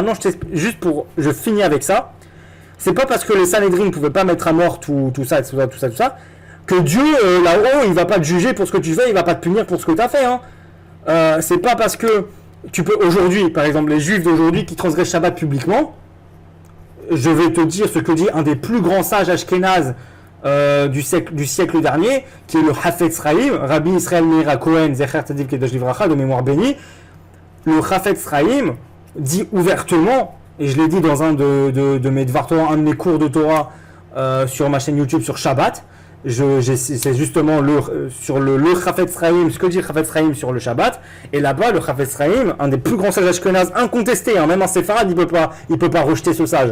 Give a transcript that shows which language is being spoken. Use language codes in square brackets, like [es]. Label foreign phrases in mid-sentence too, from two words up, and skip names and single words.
[fr] Maintenant, je finis avec ça. C'est pas parce que les Sanhedrin ne pouvaient pas mettre à mort tout ça, que Dieu, là-haut, il va pas te juger pour ce que tu fais, il va pas te punir pour ce que tu as fait. C'est pas parce que tu peux, aujourd'hui, par exemple, les Juifs d'aujourd'hui qui transgressent Shabbat publiquement, je vais te dire ce que dit un des plus grands sages ashkénazes du siècle dernier, qui est le Hafetz Chaim, Rabbi Israël Meir Cohen, [he] זכר צדיק קדוש לברכה, [fr] de mémoire bénie. Le Hafetz Chaim dit ouvertement, et je l'ai dit dans un de mes [he] דבר תורה, [fr] un de mes cours de Torah sur ma chaîne YouTube sur Shabbat, c'est justement sur le Hafetz Chaim, ce que dit Hafetz Chaim sur le Shabbat, et là-bas le Hafetz Chaim, un des plus grands sages ashkénazes incontestés, même un séfarade il peut pas rejeter ce sage.